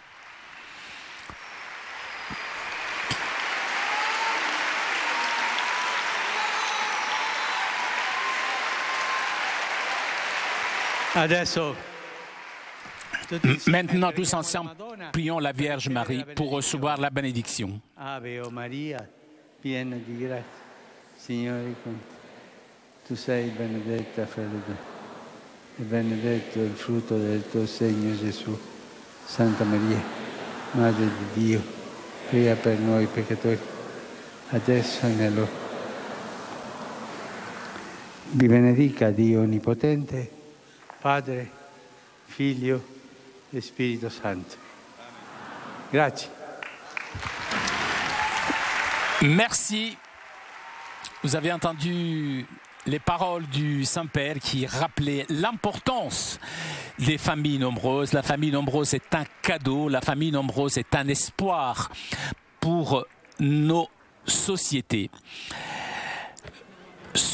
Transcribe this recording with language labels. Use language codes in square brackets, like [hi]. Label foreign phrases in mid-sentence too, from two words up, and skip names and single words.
[fr] Maintenant, tous ensemble, prions la Vierge Marie pour recevoir la bénédiction. [it] Ave Maria, piena di grazia, Signore è con te. Tu sei benedetta fra le donne, e benedetto il frutto del tuo segno, Gesù. Santa Maria, Madre di Dio, prega per noi peccatori, adesso e nell'ora. Vi benedica Dio Onnipotente, Padre, Figlio e Spirito Santo. Grazie. [fr] Merci. Vous avez entendu les paroles du Saint-Père qui rappelaient l'importance des familles nombreuses. La famille nombreuse est un cadeau, la famille nombreuse est un espoir pour nos sociétés.